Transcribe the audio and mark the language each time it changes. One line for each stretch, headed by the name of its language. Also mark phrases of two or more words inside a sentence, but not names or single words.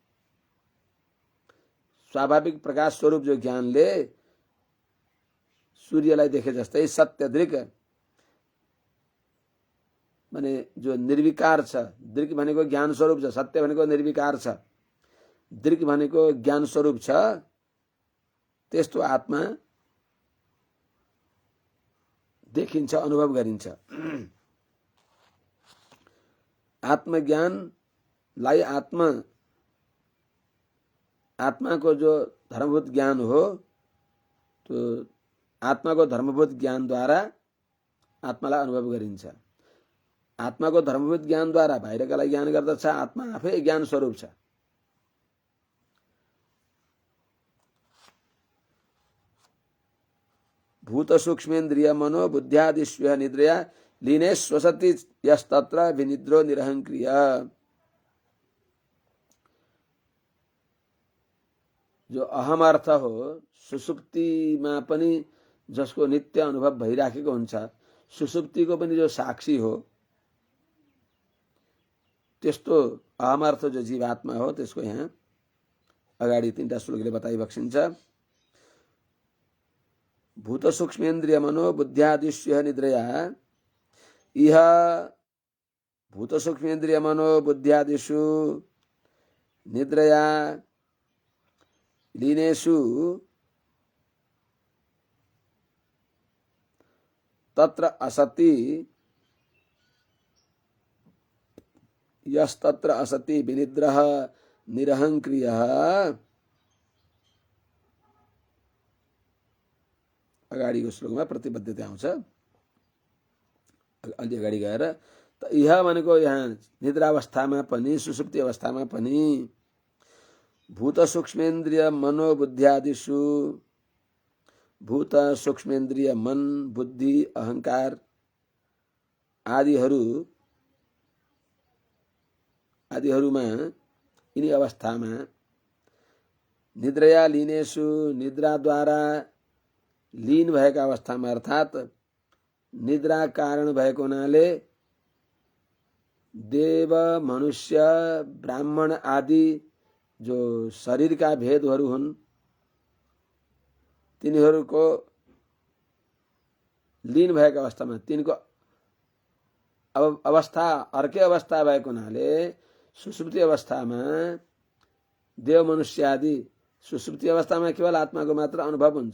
Nepali: स्वाभाविक प्रकाश स्वरूप जो ज्ञानले सूर्यलाई देखे जस्तै सत्यदृक् माने जो निर्विकार छ, दृक् भनेको ज्ञान स्वरूप छ, सत्य भनेको निर्विकार छ, दृक् भनेको ज्ञान स्वरूप छ, त्यस्तो आत्मा देखिन्छ, अनुभव गरिन्छ। आत्मज्ञानलाई आत्मा को जो धर्मभूत ज्ञान हो, तो आत्मा को धर्मभूत ज्ञान द्वारा आत्मालाई अनुभव गरिन्छ। आत्माको धर्मभूत ज्ञानद्वारा बाहिरकालाई ज्ञान गर्दछ। आत्मा आफै ज्ञान स्वरूप छ।
Sanskrit: भूत सूक्ष्मेन्द्रिय मनो बुद्ध्यादिश्व निद्रया लीने स्वसति यस्तत्र विनिद्रो निरहंक्रिय।
Nepali: जो अहम अर्थ हो सुसुप्तिमा पनि जसको नित्य अनुभव भइराखेको हुन्छ, सुसुप्तिको पनि जो साक्षी हो, त्यस्तो अहम अर्थ जो जीवात्मा हो त्यसको यहाँ अगाडि 3टा श्लोकले बताइबक्सिन्छ।
Sanskrit: भूत सूक्ष्मेन्द्रिय मनो बुद्ध्यादिश्व निद्रया इह भूत सूक्ष्मेन्द्रिय मनो बुद्ध्यादिषु निद्रया लीनेषु तत्र असति यस्तत्र असति विनिद्रः निरहंक्रियः।
Nepali: अगाडिको श्लोकमा प्रतिबद्धता आउँछ। अलि अगाडि गएर त यह भनेको यहाँ निद्रावस्थामा पनि सुसुप्ति अवस्थामा पनि
Sanskrit: भूत सूक्ष्मेन्द्रिय मनोबुद्ध्यादिषु
Nepali: भूत सूक्ष्मेन्द्रिय मन बुद्धि अहंकार आदिहरूमा यिनी अवस्थामा
Sanskrit: निद्रया लीनेषु
Nepali: निद्राद्वारा लीन भएका अवस्थामा अर्थात् निद्रा कारण भएको हुनाले देव मनुष्य ब्राह्मण आदि जो शरीरका भेदहरू हुन् तिनीहरूको लीन भएका अवस्थामा तिनको अवस्था अर्कै अवस्था भएको हुनाले सुसुप्ति अवस्थामा देव मनुष्य आदि सुसुप्ति अवस्थामा केवल आत्माको मात्र अनुभव हुन्छ।